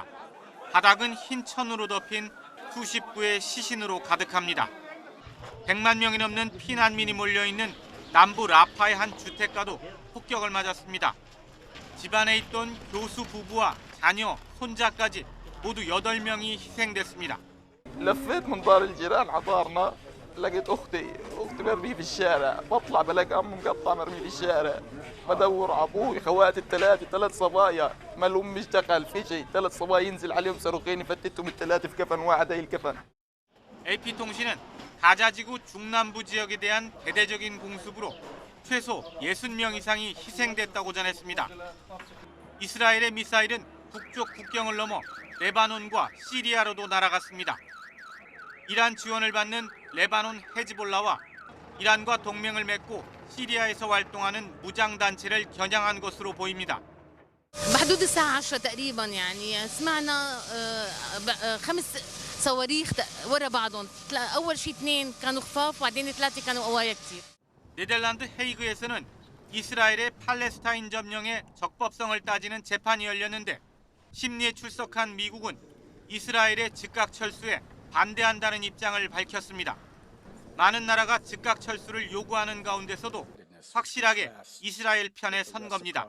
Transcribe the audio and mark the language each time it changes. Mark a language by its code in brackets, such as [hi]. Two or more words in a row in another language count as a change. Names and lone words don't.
[ko] 바닥은 흰 천으로 덮인 수십 구의 시신으로 가득합니다. 100만 명이 넘는 피난민이 몰려있는 남부 라파의 한 주택가도 폭격을 맞았습니다. 집안에 있던 교수 부부와 자녀, 손자까지 모두 8명이 희생됐습니다. [ar] لفيت من دار الجيران على دارنا لقيت اختي مرمي في الشارع بطلع بلاقي امي مقطع مرمي في الشارع بدور على ابوي خواتي ثلاث صبايا ما لهم اشتغل في شيء 3 صبايا ينزل عليهم صاروخين يفتتهم الثلاثه في كفن واحد هي الكفن. [ko] AP 통신은 가자지구 중남부 지역에 대한 대대적인 공습으로 최소 60명 이상이 희생됐다고 전했습니다. 이스라엘의 미사일은 북쪽 국경을 넘어 레바논과 시리아로도 날아갔습니다. 이란 지원을 받는 레바논 헤즈볼라와 이란과 동맹을 맺고 시리아에서 활동하는 무장단체를 겨냥한 것으로 보입니다. [ar] بحدود الساعة 10 تقريبا يعني سمعنا 5 صواريخ ورا بعضهم أول شيء 2 كانوا خفاف وبعدين 3 كانوا قوايا كثير. [ko] 네덜란드 헤이그에서는 이스라엘의 팔레스타인 점령의 적법성을 따지는 재판이 열렸는데 심리에 출석한 미국은 이스라엘의 즉각 철수에 반대한다는 입장을 밝혔습니다. 많은 나라가 즉각 철수를 요구하는 가운데서도 확실하게 이스라엘 편에 선 겁니다.